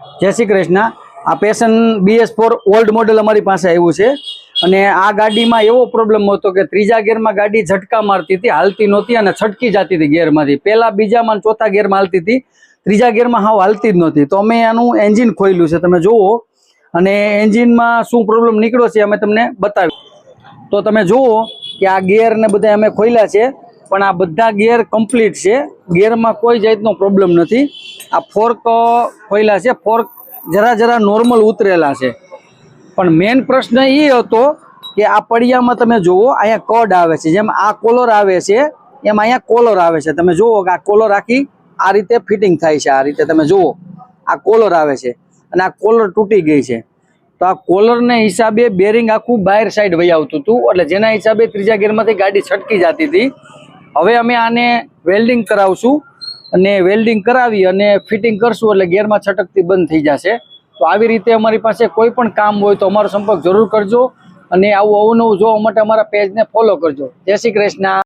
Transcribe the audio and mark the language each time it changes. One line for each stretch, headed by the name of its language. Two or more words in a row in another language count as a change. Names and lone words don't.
Hindi: जय श्री कृष्ण।
Gujarati: આ પેશન BS4
English: old model
Gujarati: અમારી પાસ આવ્યું છે અને આ ગાડીમાં એવો પ્રૉબ્લમ હતો કે ત્રીજા ગિયરમાં ગાડી ઝટકા
Hindi: मारती थी,
Gujarati: હાલતી નહોતી અને છટકી
Hindi: जाती थी
Gujarati: ગિયરમાંથી। પહેલા બીજામાં ચોથા ગિયરમાં હાલતી થી, ત્રીજા ગિયરમાં હાવ હાલતી જ નહોતી। તો અમે આનું એંજીન ખોલ્યું છે, તમે જુઓ અને એંજીનમાં શું પ્રૉબ્લમ નિકળ્યો છે અમે તમને બતાવી। તો તમે જુઓ કે આ ગિયર ને બધા અમે ખોલ્યા છે પણ આ બધા ગિયર કમ્પ્લીટ છે, ગિયરમાં કોઈ જાતનો પ્રૉબ્લમ નથી। આ ફોર્ક ખોલ્યા છે, ફોર્ક જરા જરા નૉર્મલ ઉતરેલા છે પણ મેન પ્રશ્ન એ હતો કે આ પડિયામાં તમે જુઓ અહીંયા કડ આવે છે, જેમ આ કોલર આવે છે એમ અહીંયા કોલર આવે છે। તમે જુઓ કે આ કોલર આખી આ રીતે ફિટિંગ થાય છે। આ રીતે તમે જુઓ આ કોલર આવે છે અને આ કોલર તૂટી ગઈ છે। તો આ કોલર ને હિસાબે બેરિંગ આખૂ બાહર સાઇડ વહી આવતું હતું, એટલે જેના હિસાબે ત્રીજા ગિયરમાંથી ગાડી છટકી
Hindi: जाती थी।
Gujarati: હવે અમે આને વેલ્ડિંગ કરાવશું અને વેલ્ડિંગ કરાવી અને ફિટિંગ કરશું એટલે ગિયરમાં છટકતી બંધ થઈ જશે। તો આવી રીતે અમારી પાસે કોઈ પણ કામ હોય તો અમારો સંપર્ક જરૂર કરજો અને આવું અવનવું જોવા માટે અમારા પેજને ફોલો કરજો। જય શ્રી કૃષ્ણ।